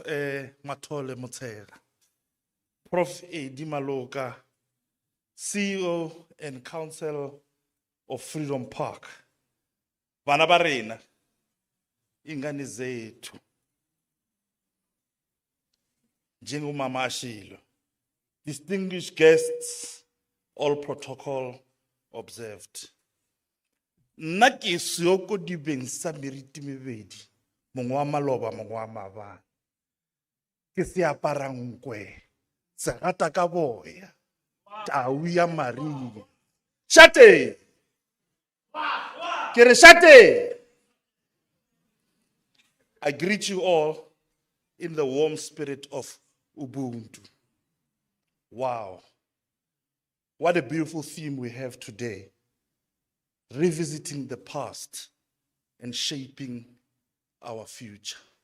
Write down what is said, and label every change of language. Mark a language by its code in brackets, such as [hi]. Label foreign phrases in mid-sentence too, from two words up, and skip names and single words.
[en] Matole Motera, Prof. Edi Maloka, CEO and Council of Freedom Park, [zu] Vanabarena, ingane zethu njengomama ashilo, [en] distinguished guests, all protocol observed. [nso] Nna ke seoko dibeng sa meriti mebedi, mongwe wa maloba mongwe wa maabane, ke seapara nkwe se gata ka boya tau ya marine. Shate ke re shate. [en] I greet you all in the warm spirit of Ubuntu. Wow. What a beautiful theme we have today. Revisiting the past and shaping our future.